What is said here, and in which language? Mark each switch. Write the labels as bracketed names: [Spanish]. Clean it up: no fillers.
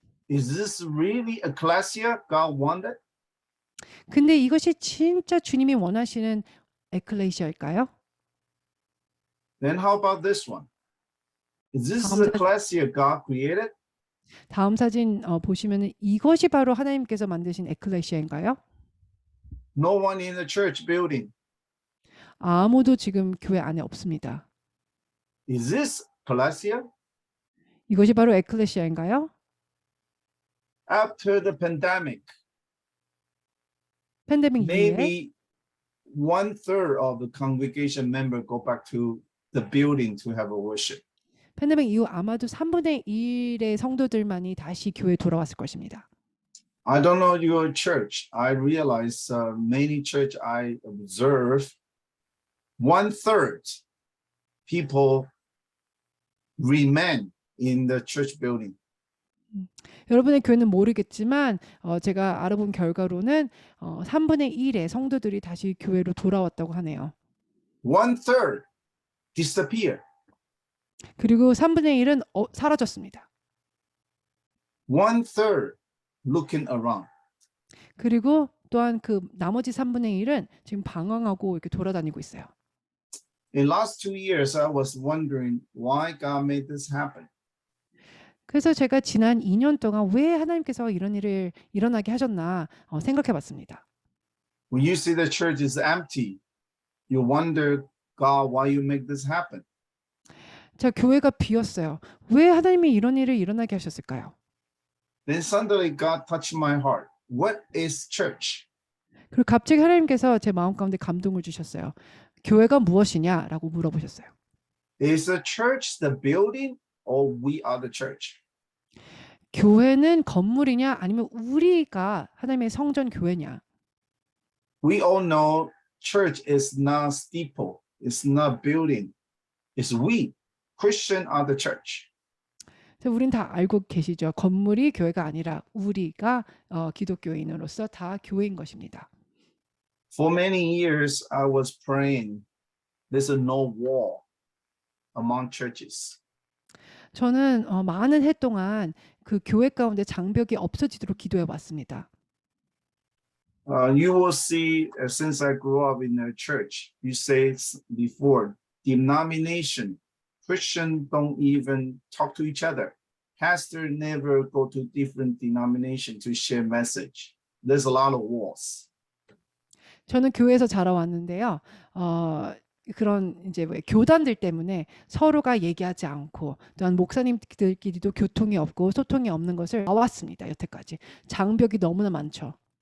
[English] Is this really ecclesia God wanted? [Korean] 근데 이것이 진짜 주님이 원하시는 에클레시아일까요? [English] Then how about this one? Is this [Korean] 다음 [English] ecclesia God created? [Korean] 다음 사진 보시면은 이것이 바로 하나님께서 만드신 에클레시아인가요? [English] No one in the church building. [Korean] 아무도 지금 교회 안에 없습니다. [English] Is this ecclesia? [Korean] 이것이 바로 에클레시아인가요? [English] After the pandemic, [Korean] 팬데믹 이후에 [English] maybe 1/3 of the congregation member go back to the building to have a worship. [Korean] 팬데믹 이후 아마도 3분의 1의 성도들만이 다시 교회에 돌아왔을 것입니다. [English] I don't know your church. I realize many church I observe 1/3 people remain in the church building. [Korean] 여러분의 교회는 모르겠지만 제가 알아본 결과로는 3분의 1의 성도들이 다시 교회로 돌아왔다고 하네요. [English] 1/3 disappear. [Korean] 그리고 3분의 1은 사라졌습니다. [English] 1/3 looking around. [Korean] 그리고 또한 그 나머지 3분의 1은 지금 방황하고 이렇게 돌아다니고 있어요. [English] In last 2 years, I was wondering why God made this happen. [Korean] 그래서 제가 지난 2년 동안 왜 하나님께서 이런 일을 일어나게 하셨나 생각해 봤습니다. [English] When you see the church is empty, you wonder, God, why you make this happen? [Korean] 자, 교회가 비었어요. 왜 하나님이 이런 일을 일어나게 하셨을까요? [English] Then suddenly God touched my heart. What is church? [Korean] 그리고 갑자기 하나님께서 제 마음 가운데 감동을 주셨어요. 교회가 무엇이냐라고 물어보셨어요. [English] Is the church the building or we are the church? [Korean] 교회는 건물이냐 아니면 우리가 하나님의 성전 교회냐. [English] We all know church is not steeple, it's not building, it's we. Christian are the church. [Korean] 우린 다 알고 계시죠. 건물이 교회가 아니라 우리가 기독교인으로서 다 교회인 것입니다. [English] For many years, I was praying, there's no wall among churches. [Korean] 저는 많은 해 동안 그 교회 가운데 장벽이 없어지도록 기도해 왔습니다. [English] You will see, since I grew up in a church, you say before, denomination, Christian don't even talk to each other. Pastor never go to different denomination to share message. There's a lot of walls. [Korean] 저는 교회에서 자라왔는데요. 그런 이제 왜 교단들 때문에 서로가 얘기하지 않고 또한 목사님들끼리도 교통이 없고 소통이 없는 것을 봐왔습니다. 여태까지 장벽이 너무나 많죠.